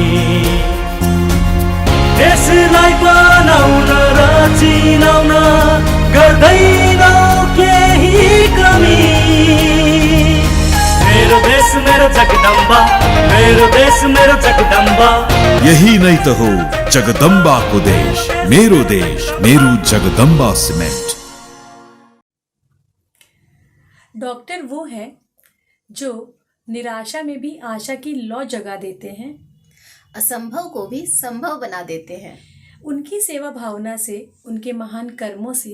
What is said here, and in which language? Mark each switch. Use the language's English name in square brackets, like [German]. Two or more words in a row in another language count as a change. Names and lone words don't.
[Nepali] देशलाई बनाउन र चिनाउन गर्दैनौँ केही कमी। मेरो देश मेरो जगदम्बा, मेरो देश मेरो जगदम्बा। यही नै त हो जगदम्बाको देश, मेरो जगदम्बा सीमेंट। [Hindi] डॉक्टर वो है जो निराशा में भी आशा की लौ जगा देते हैं, असंभव को भी संभव बना देते हैं। उनकी सेवा भावना से, उनके महान कर्मों से